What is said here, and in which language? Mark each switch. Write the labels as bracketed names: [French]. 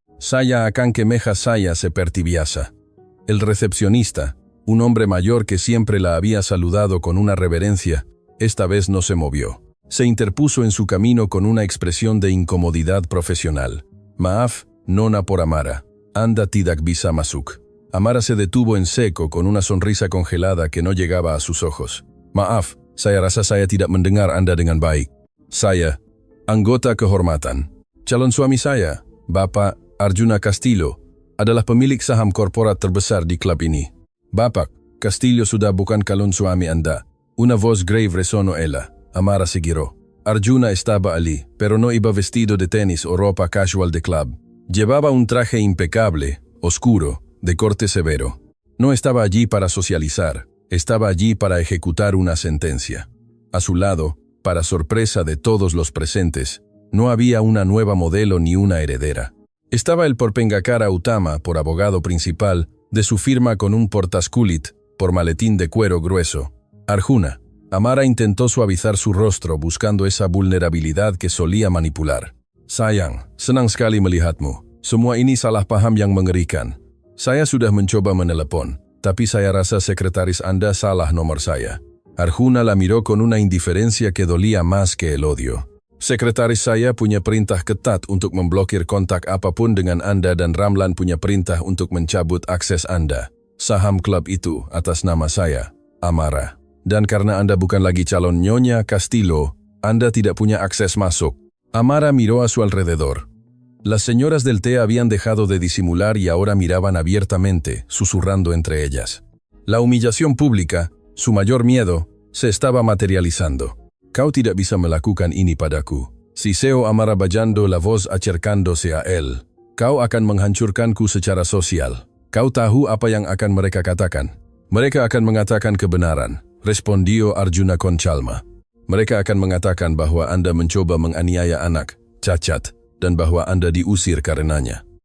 [Indonesian] Saya akan kemeja saya seperti biasa. [Spanish] El recepcionista, un hombre mayor que siempre la había saludado con una reverencia, esta vez no se movió. Se interpuso en su camino con una expresión de incomodidad profesional. [Indonesian] Maaf, nona por Amara. Anda tidak bisa masuk. [Spanish] Amara se detuvo en seco con una sonrisa congelada que no llegaba a sus ojos. [Indonesian] Maaf, saya rasa saya tidak mendengar Anda dengan baik. Saya, anggota kehormatan. Calon suami saya, Bapak Arjuna Castillo, adalah pemilik saham korporat terbesar di klub ini. Bapak, Castillo sudah bukan calon suami Anda. [Spanish] Una voz grave resonó ella. Amara se giró. Arjuna estaba allí, pero no iba vestido de tenis o ropa casual de club. Llevaba un traje impecable, oscuro, de corte severo. No estaba allí para socializar, estaba allí para ejecutar una sentencia. A su lado, para sorpresa de todos los presentes, no había una nueva modelo ni una heredera. Estaba el Porpengakara Utama, por abogado principal, de su firma con un portaskulit, por maletín de cuero grueso. Arjuna. Amara intentó suavizar su rostro buscando esa vulnerabilidad que solía manipular. [Indonesian] Sayang, senang sekali melihatmu. Semua ini salah paham yang mengerikan. Saya sudah mencoba menelepon, tapi saya rasa sekretaris Anda salah nomor saya. [Spanish] Arjuna la miró con una indiferencia que dolía más que el odio. [Indonesian] Sekretaris saya punya perintah ketat untuk memblokir kontak apapun dengan Anda dan Ramlan punya perintah untuk mencabut akses Anda. Saham klub itu atas nama saya, Amara. Dan karena Anda bukan lagi calon Nyonya Castillo, Anda tidak punya akses masuk. [Spanish] Amara miró a su alrededor. Las señoras del té habían dejado de disimular y ahora miraban abiertamente, susurrando entre ellas. La humillación pública, su mayor miedo, se estaba materializando. [Indonesian] Kau tidak bisa melakukan ini padaku. [Spanish] Siseo Amara bajando la voz acercándose a él. [Indonesian] Kau akan menghancurkanku secara sosial. Kau tahu apa yang akan mereka katakan? Mereka akan mengatakan kebenaran. [Spanish] Respondió Arjuna con calma. [Indonesian] Mereka akan mengatakan bahwa Anda mencoba menganiaya anak, cacat, dan bahwa Anda diusir karenanya.